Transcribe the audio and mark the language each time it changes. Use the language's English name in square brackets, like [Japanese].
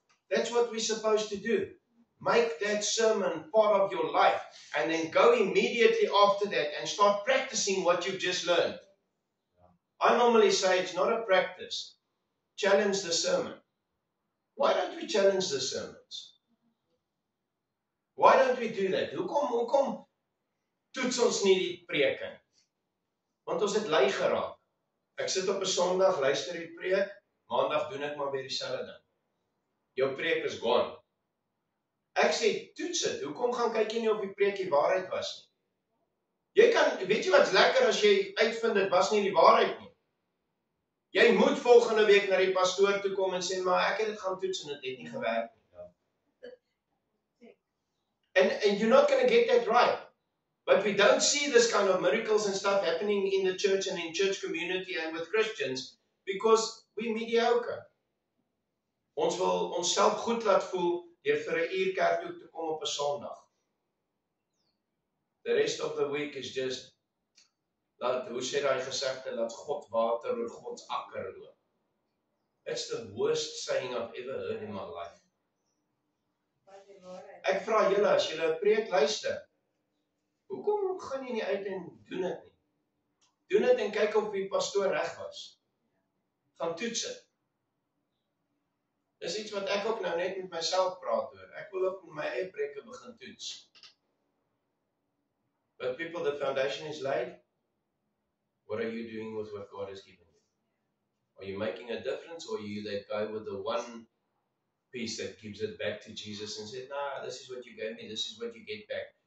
[English] That's what we're supposed to do. Make that sermon part of your life and then go immediately after that and start practicing what you've just learned. I normally say it's not a practice. Challenge the sermon. Why don't we challenge the sermons? Why don't we do that? [Afrikaans] Hoekom toets ons nie die preke nie? Want ons het lui geraak. Ek sit op 'n Sondag, luister die preek, Maandag doen ek maar weer dieselfde ding. Jou preek is gone. Ek sê, toets dit. Hoekom gaan kyk jy nie of die preek die waarheid was nie? Jy kan, weet jy wat's lekker as jy uitvind dit was nie die waarheid nie. Jy moet volgende week na die pastoor toe kom en sê, maar ek het dit gaan toets en dit het nie gewerk nie. [English] And you're not going to get that right. But we don't see this kind of miracles and stuff happening in the church and in church community and with Christians because we're mediocre. [Afrikaans] Ons wil onsself goed laat voel deur vir 'n uur kerk toe te kom op 'n Sondag. [English] The rest of the week is just [Afrikaans] hoe sê daai gesegde, laat God water oor God se akker loop. [English] That's the worst saying I've ever heard in my life. [Afrikaans] Ek vra julle, as julle 'n preek luister, hoekom gaan jy nie uit en doen dit nie? Doen dit en kyk of die pastoor reg was. Gaan toets dit. Dis iets wat ek ook nou net met myself praat oor. Ek wil ook my eie preke begin toets. [English] But people, the foundation is laid. What are you doing with what God has given you? Are you making a difference, or are you that guy with the one piece that gives it back to Jesus and said, nah, this is what you gave me, this is what you get back.